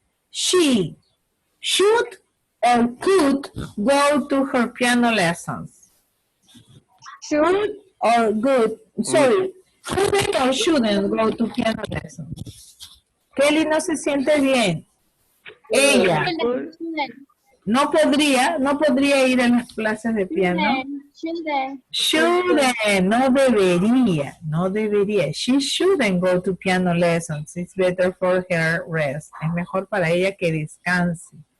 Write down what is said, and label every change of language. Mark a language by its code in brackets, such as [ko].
[en] She should or could go to her piano lessons. or good? Sorry, shouldn't or shouldn't go to piano lessons? [es] Kelly no se siente bien. Ella no podría ir a las clases de piano. [en] Shouldn't, [es] no debería. [en] She shouldn't go to piano lessons. It's better for her rest. [es] Es mejor para ella que descanse.